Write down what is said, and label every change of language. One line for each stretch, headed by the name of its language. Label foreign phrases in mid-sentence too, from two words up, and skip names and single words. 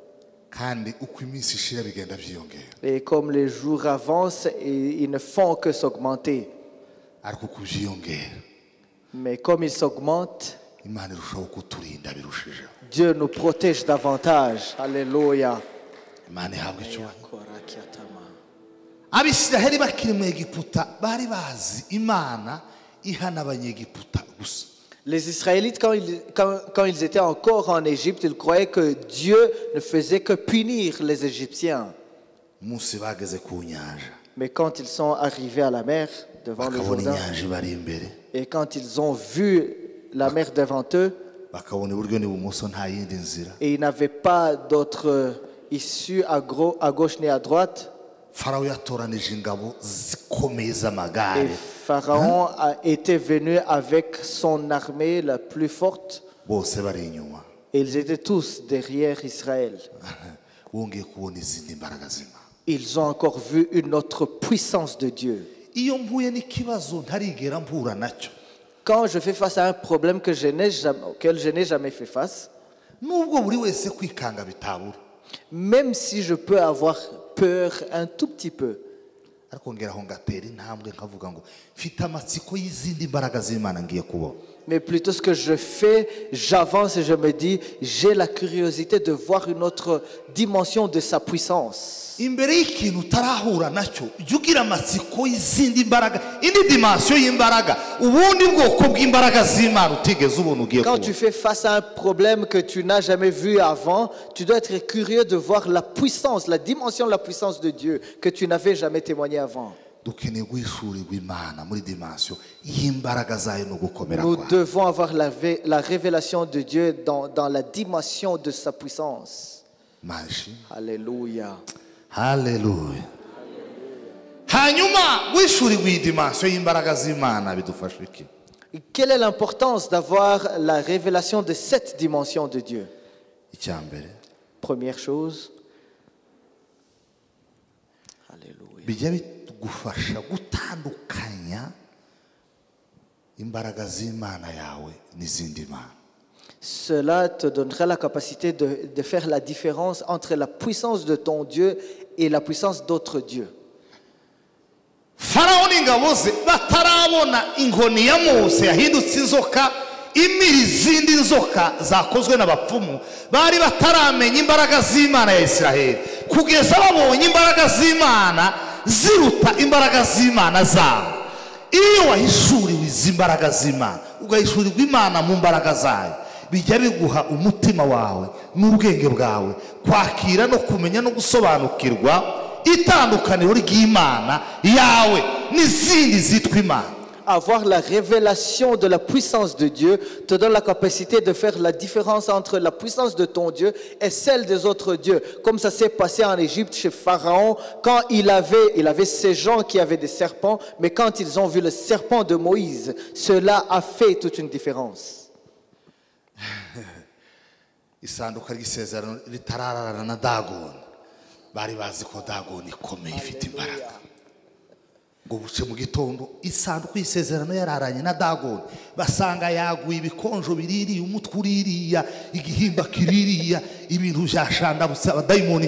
French: Et comme les jours avancent, ils ne font que s'augmenter. Mais comme ils s'augmentent, Dieu nous protège davantage. Alléluia.
Kinyarwanda: Abisiraheli bakiri mu Egiputa bari bazi Imana ihana abanyegiputa gusa.
French: Les Israélites, quand ils étaient encore en Égypte, ils croyaient que Dieu ne faisait que punir les Égyptiens.
Kinyarwanda: umunsi bageze ku nyanja
French: Mais quand ils sont arrivés à la mer, devant le
Kinyarwanda: bakabona
French: Jourdain,
Kinyarwanda: inyanja ibari imbere
French: et quand ils ont vu la mer devant eux,
Kinyarwanda: bakabona iburyo n'ibumoso nta yindi nzira
French: et ils n'avaient pas d'autre issue à gauche ni à droite,
Kinyarwanda: farawo yatoranije ingabo zikomeye
French: et
Kinyarwanda: z'amagare
French: Pharaon a été venu avec son armée la plus forte,
Kinyarwanda: bose bari inyuma
French: et ils étaient tous derrière Israël.
Kinyarwanda: wongeye kubona izindi mbaraga z'Imana.
French: Ils ont encore vu une autre puissance de Dieu.
Kinyarwanda: iyo mpuye n'ikibazo ntarigera mpura nacyo
French: Quand je fais face à un problème auquel je n'ai jamais fait face,
Kinyarwanda: nubwo buri wese kwikanga bitabura
French: même si je peux avoir peur un tout petit peu,
Kinyarwanda: ariko ngeraho ngatera intambwe nkavuga ngo mfite amatsiko y'izindi mbaraga z'Imana ngiye kubona.
French: mais plutôt ce que je fais, j'avance et je me dis, j'ai la curiosité de voir une autre dimension de sa puissance.
Kinyarwanda: imbere y'ikintu utarahura nacyo jya ugira amatsiko y'izindi mbaraga indi dimansiyo y'imbaraga ubundi bwoko bw'imbaraga z'Imana utigeze ubona ugiye
French: Quand tu
Kinyarwanda: kubona.
French: fais face à un problème que tu n'as jamais vu avant, tu dois être curieux de voir la puissance, la dimension de la puissance de Dieu que tu n'avais jamais témoigné avant.
Kinyarwanda: dukeneye guhishurirwa Imana muri dimansiyo y'imbaraga zayo no gukomera
French: Nous
Kinyarwanda: kwayo.
French: devons avoir la révélation de Dieu dans la dimension de sa puissance. Mashi. Alléluia.
Kinyarwanda: Haleluya. Hanyuma guhishurirwa iyi dimansiyo y'imbaraga z'Imana bidufasha iki?
French: Quelle est l'importance d'avoir la révélation de cette dimension de Dieu?
Kinyarwanda: Icya mbere
French: Première chose, Alléluia.
Kinyarwanda: bijya bitugufasha gutandukanya imbaraga z'Imana yawe n'izindi mana.
French: Cela te donnera la capacité de faire la différence entre la puissance de ton Dieu et la puissance d'autres dieux.
Kinyarwanda: Farawo n'ingabo ze batarabona inkoni ya Mose yahindutse inzoka imira izindi nzoka zakozwe n'abapfumu, bari bataramenya imbaraga z'Imana ya Isiraheli kugeza babonye imbaraga z'Imana ziruta imbaraga z'Imana zabo. Iyo wahishuriwe izi mbaraga z'Imana ugahishurirwa Imana mu mbaraga zayo, bijya biguha umutima wawe n'ubwenge bwawe kwakira no kumenya no gusobanukirwa itandukaniro ry'Imana yawe n'izindi zitwa Imana.
French: Avoir la révélation de la puissance de Dieu te donne la capacité de faire la différence entre la puissance de ton Dieu et celle des autres dieux. Comme ça s'est passé en Égypte chez Pharaon, quand il avait ces gens qui avaient des serpents, mais quand ils ont vu le serpent de Moïse, cela a fait toute une différence.
Kinyarwanda: Isanduka ry'isezerano ritararana na Dagoni, bari bazi ko Dagoni ikomeye ifite imbaraga. Ngo buce mu gitondo isanduku y'isezerano yararanye na Dagoni, basanga yaguye ibikonjo biririye, umutwe uririya, igihimba kiririya, ibintu byashandabutse abadayimoni.